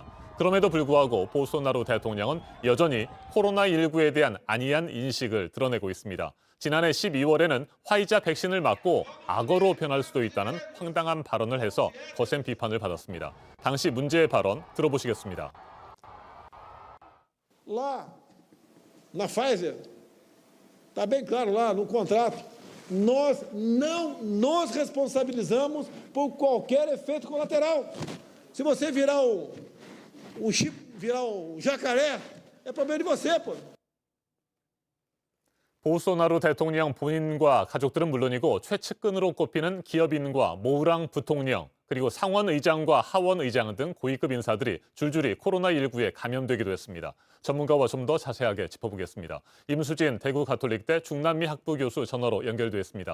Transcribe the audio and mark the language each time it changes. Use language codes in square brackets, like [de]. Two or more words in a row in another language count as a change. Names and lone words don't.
[ko] 그럼에도 불구하고 보소나루 대통령은 여전히 코로나19에 대한 안이한 인식을 드러내고 있습니다. 지난해 12월에는 화이자 백신을 맞고 악어로 변할 수도 있다는 황당한 발언을 해서 거센 비판을 받았습니다. 당시 문제의 발언 들어보시겠습니다. [pt] Lá na Pfizer, está bem claro lá no contrato, nós não nos responsabilizamos por qualquer efeito colateral. Se você virar o chip, virar o jacaré, é problema de você, pô. [ko] 보소나루 대통령 본인과 가족들은 물론이고 최측근으로 꼽히는 기업인과 모우랑 부통령, 그리고 상원 의장과 하원 의장 등 고위급 인사들이 줄줄이 코로나19에 감염되기도 했습니다. 전문가와 좀 더 자세하게 짚어보겠습니다. 임수진 대구 가톨릭대 중남미 학부 교수 전화로 연결돼 있습니다.